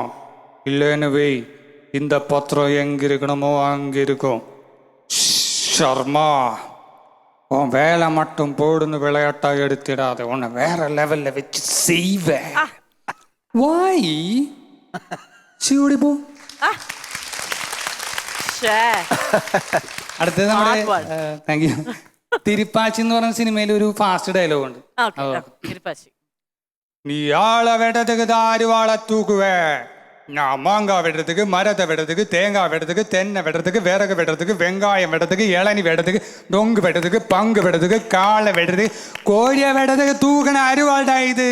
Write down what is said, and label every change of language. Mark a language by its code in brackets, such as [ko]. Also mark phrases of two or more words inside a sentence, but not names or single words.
[ta] இல்லைன்னு வை, இந்த பத்திரம் எங்கே இருக்கணுமோ அங்கே இருக்கும். ஷர்மா, உன் வேலை மட்டும் போடுன்னு விளையாட்டா எடுத்துடாத, உன்னை வேற லெவல்ல வச்சு செய்வேன். வாய் சிவடி போ. [ml] അടുത്തത് നമ്മുടെ താങ്ക് യു തിരുപ്പാച്ചി എന്ന് പറഞ്ഞ സിനിമയിൽ ഒരു [en] fast dialogue [ml] ഉണ്ട്. [ta] நீ ஆளை வெட்டத்துக்கு தான் அருவாளை தூக்குவே, நான் மாங்காய் வெட்டுறதுக்கு, மரத்தை வெட்டுறதுக்கு, தேங்காய் வெட்டுறதுக்கு, தென்னை வெட்டுறதுக்கு, விறகு வெட்டுறதுக்கு, வெங்காயம் வெட்டுறதுக்கு, இளநி வெட்டுறதுக்கு, டொங்கு வெட்டுறதுக்கு, பங்கு வெட்டுறதுக்கு, காலை வெட்டுறதுக்கு, கோழியை வெட்டுறதுக்கு தூக்கின அருவாள்டா இது.